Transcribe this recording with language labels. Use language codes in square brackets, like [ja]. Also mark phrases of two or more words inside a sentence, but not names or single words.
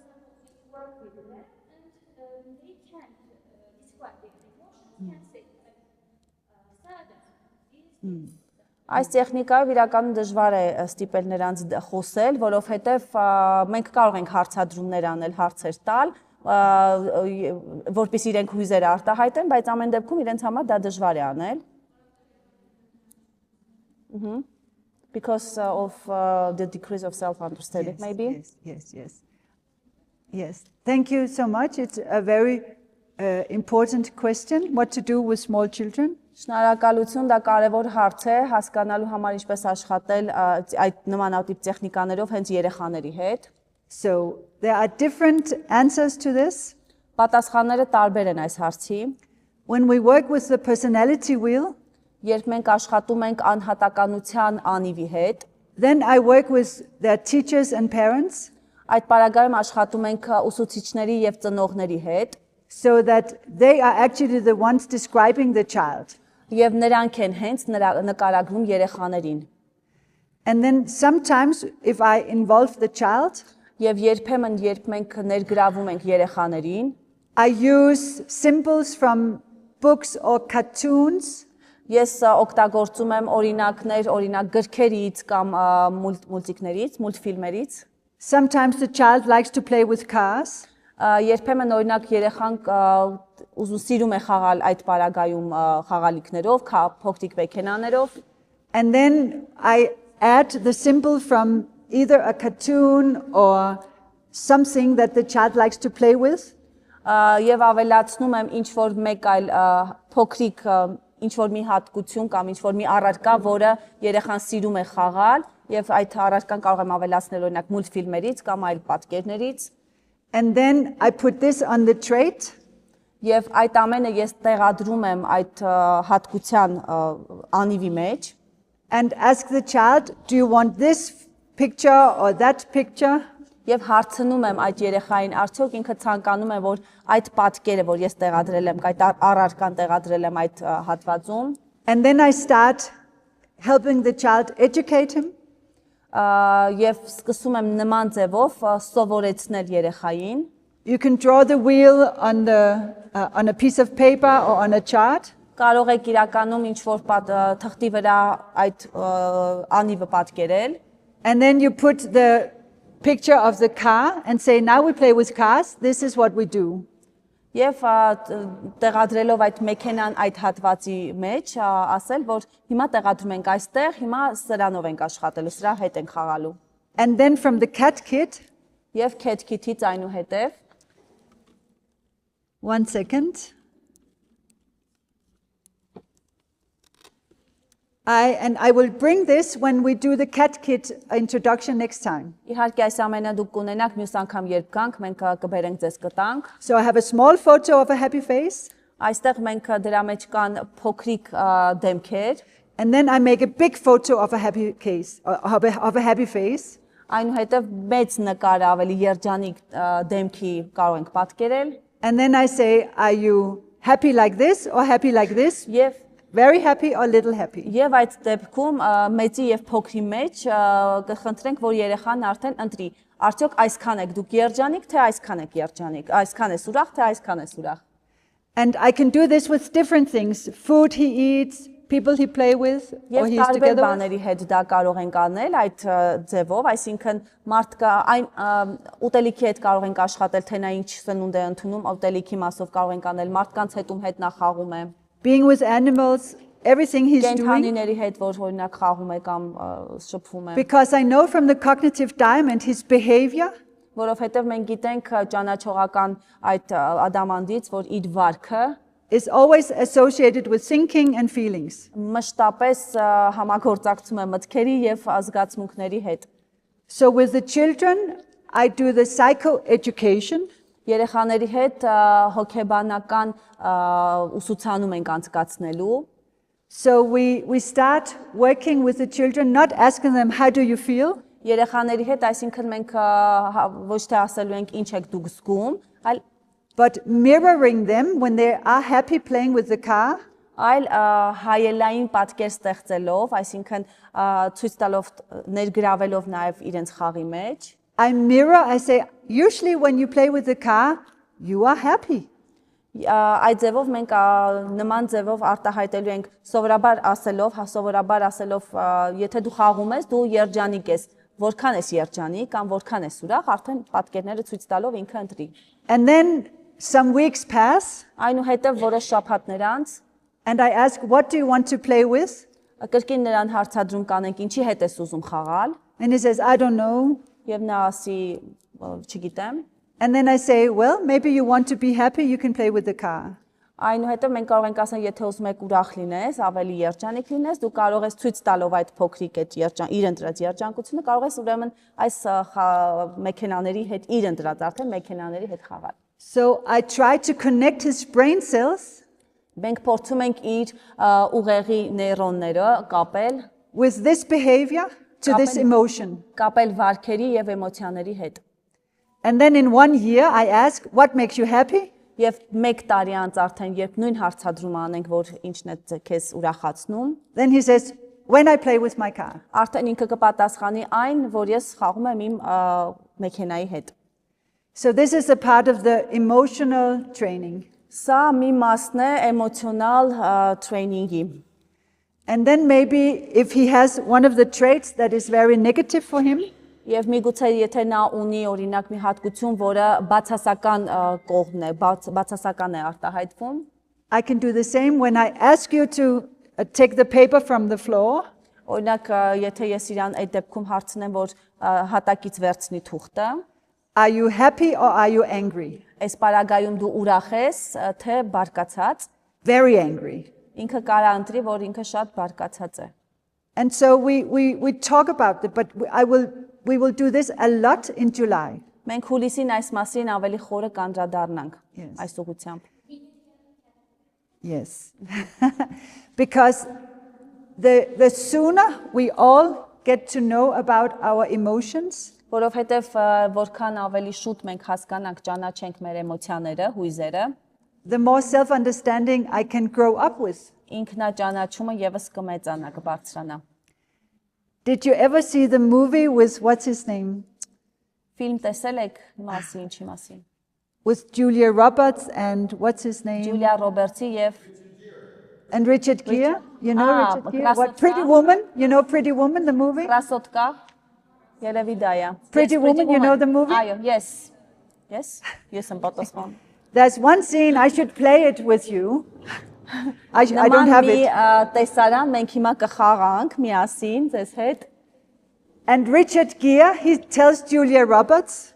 [hy] Այս տեխնիկայով իրականում դժվար է ստիպել նրանց խոսել, որովհետև մենք կարող ենք հարցադրումներ անել, հարցեր տալ, որպեսզի իրենք հույզերը արտահայտեն, բայց ամեն դեպքում իրենց համար դա դժվար է անել։ [en] Because of the decrease of self-understanding, maybe. Yes. Thank you so much. It's a very important question. What to do with small children? [hy] Շնորհակալություն, դա կարևոր հարց է հասկանալու համար ինչպես աշխատել այդ նմանատիպ տեխնիկաներով հենց երեխաների հետ։ [en] So there are different answers to this. [hy] Պատասխանները տարբեր են այս հարցի։ [en] When we work with the personality wheel, [hy] Երբ մենք աշխատում ենք անհատականության անիվի հետ, [en] then I work with their teachers and parents [hy] այդ պարագայում աշխատում ենք ուսուցիչների եւ ծնողների հետ, [en] so that they are actually the ones describing the child. [hy] եւ նրանք են հենց նկարագրում երեխաներին։ [en] And then sometimes if I involve the child, [hy] Եվ երբեմն երբ մենք ներգրավում ենք երեխաներին, [en] I use symbols from books or cartoons. [hy] ես օգտագործում եմ օրինակներ, օրինակ գրքերից կամ մուլտիկներից, մուլտֆիլմերից։ [en] Sometimes the child likes to play with cars. [hy] Երբեմն օրինակ երեխան ուզում սիրում է խաղալ այդ պարագայում խաղալիքներով, փոքրիկ մեքենաներով։ [en] And then I add the symbol from either a cartoon or something that the child likes to play with. [hy] Եվ ավելացնում եմ ինչ որ մեկ այլ փոքրիկ ինչ որ մի հատկություն կամ ինչ որ մի առարկա, որը երեխան սիրում է խաղալ, եւ այդ առարկան կարող եմ ավելացնել օրինակ մուլտֆիլմերից կամ այլ պատկերներից։ [en] And then I put this on the trait. [hy] Եվ այդ ամենը ես տեղադրում եմ այդ հատկության անիվի մեջ։ [en] And ask the child, do you want this picture or that picture? [hy] Եվ հարցնում եմ այդ երեխային, արդյոք ինքը ցանկանում է, որ այդ պատկերը, որ ես տեղադրել եմ, այդ առարկան տեղադրել եմ այդ հատվածում։ [en] And then I start helping the child educate him. [hy] Եվ սկսում եմ նման ձևով սովորեցնել երեխային։ [en] You can draw the wheel on a piece of paper or on a chart. [hy] Կարող եք իրականում ինչ որ թղթի վրա այդ անիվը պատկերել։ [en] And then you put the picture of the car and say, now we play with cars, this is what we do. [hy] Եվ տեղադրելով այդ մեքենան այդ հատվածի մեջ, ասել, որ հիմա տեղադրում ենք այստեղ, հիմա սրանով ենք աշխատելու, սրա հետ ենք խաղալու։ [en] And then from the cat kit, [hy] Եվ [en] cat kit- [hy] ից այնուհետև [en] 1 second. I will bring this when we do the cat kit introduction next time. [hy] Իհարկե այս ամենը դուք կունենաք մյուս անգամ երբ գանք, մենք կբերենք ձեզ կտանք։ [en] So I have a small photo of a happy face. [hy] Այստեղ մենք դրա մեջ կան փոքրիկ դեմքեր, [en] And then I make a big photo of a happy case, of a happy face. [hy] այնուհետև մեծ նկար ավելի երջանիկ դեմքի կարող ենք պատկերել։ [en] And then I say, are you happy like this or happy like this? [hy] Եվ [en] Very happy or little happy? [hy] Եվ այդ դեպքում մեծի եւ փոքրի մեջ կխնդրենք, որ երեխան արդեն ընտրի, արդյոք այսքան եք դուք երջանիկ, թե այսքան եք երջանիկ, այսքան ես ուրախ, թե այսքան ես ուրախ։ [en] And I can do this with different things. Food he eats, people he play with, or [hy] Եվ [en] he's [hy] տարբեր [en] together with. [hy] բաների հետ դա կարող ենք անել այդ ձևով, այսինքն մարդկա այն ուտելիքի հետ կարող ենք աշխատել, թե նա ինչ սնունդ է ընդունում, ուտելիքի մասով կարող ենք անել, մարդկանց հետ ում հետ նա խաղում է։ [en] Being with animals, everything he's doing. [hy] Կենդանիների հետ որ օրինակ խաղում է կամ շփվում է։ [en] Because I know from the cognitive diamond his behavior [hy] Որովհետև մենք գիտենք ճանաչողական այդ ադամանդից, որ իր վարքը [en] is always associated with thinking and feelings. [hy] մշտապես համագործակցում է մտքերի եւ զգացմունքների հետ։ [en] So with the children, I do the psychoeducation. [hy] Երեխաների հետ հոգեբանական ուսուցանում ենք անցկացնելու։ [en] So we start working with the children, not asking them, how do you feel? [hy] Երեխաների հետ, այսինքն մենք ոչ թե ասելու ենք ինչ եք դուք զգում, այլ [en] But mirroring them when they are happy playing with the car. [hy] հայելային պատկեր ստեղծելով, այսինքն ցույց տալով ներգրավելով նաև իրենց խաղի մեջ։ [en] I mirror, I say, usually when you play with the car, you are happy. [hy] Այդ ձևով մենք նման ձևով արտահայտելու ենք սովորաբար ասելով, եթե դու խաղում ես, դու երջանիկ ես, որքան ես երջանիկ կամ որքան ես ուրախ, արդեն պատկերները ցույց տալով ինքը ընտրի։ [en] And then some weeks pass, [hy] Այնուհետև որոշ շաբաթներ անց [en] and I ask, what do you want to play with? [hy] կրկին նրան հարցադրում կանենք, ինչի հետ ես ուզում խաղալ, [en] And he says, I don't know. [hy] եւ նա ասի, չգիտեմ։ [en] And then I say, well, maybe you want to be happy, you can play with the car. [hy] Այնուհետև մենք կարող ենք ասել, եթե ուզում եք ուրախ լինես, ավելի երջանիկ լինես, դու կարող ես ցույց տալով այդ փոքրիկ այդ իր ընտրած երջանկությունը, կարող ես ուրեմն այս մեքենաների հետ իր ընտրած արդեն մեքենաների հետ խաղալ։ [en] So I try to connect his brain cells [hy] Մենք փորձում ենք իր ուղեղի նեյրոնները կապել [en] with this behavior to this emotion. [hy] կապել վարքերի եւ էմոցիաների հետ։ [en] And then in 1 year, I ask, what makes you happy? [hy] Եվ 1 տարի անց արդեն երբ նույն հարցադրումը անենք, որ ինչն է քեզ ուրախացնում, [en] Then he says, when I play with my car. [hy] արդեն ինքը կպատասխանի այն, որ ես խաղում եմ իմ մեքենայի հետ։ [en] So this is a part of the emotional training. [hy] Սա մի մասն է էմոցիոնալ տրեյնինգի։ [en] And then maybe if he has one of the traits that is very negative for him, [hy] Եվ միգուցե եթե նա ունի օրինակ մի հատկություն, որը բացասական կողմն է, բացասական է արտահայտվում, [en] I can do the same when I ask you to take the paper from the floor. [hy] օրինակ եթե ես իրան այդ դեպքում հարցնեմ, որ հատակից վերցնի թուղթը, [en] Are you happy or are you angry? [hy] այս պարագայում դու ուրախ ես, թե բարկացած, [en] Very angry. [hy] ինքը կարա ընտրի, որ ինքը շատ բարկացած է։ [en] And so we talk about it, but we will do this a lot in July. [hy] Մենք հուլիսին այս մասին ավելի խորը կանդրադառնանք [en] Yes. [hy] այս ուղղությամբ։ [en] Yes. Because the sooner we all get to know about our emotions, [hy] Որովհետև որքան ավելի շուտ մենք հասկանանք, ճանաչենք մեր էմոցիաները, հույզերը, [en] the more self-understanding I can grow up with. [hy] ինքնաճանաչումը եւս կմեծանա, կբարձրանա։ [en] Did you ever see the movie with, what's his name? [hy] Ֆիլմ տեսել եք մասի ինչի մասին։ [en] With Julia Roberts and what's his name? [hy] Ջուլիա Ռոբերտսի եւ [en] And Richard Gere. You know Ah, Richard Gere? Krasotka. What, Pretty Woman? You know Pretty Woman, the movie? Krasotка, [hy] Երևի դա է։ [en] Pretty Woman, you know the movie? Այո, yes. Yes. [hy] Ես եմ պատասխան։ [en] There's one scene, I should play it with you. I don't have it. [hy] Տեսարան մենք հիմա կխաղանք միասին ձեզ հետ, [en] And Richard Gere, he tells Julia Roberts,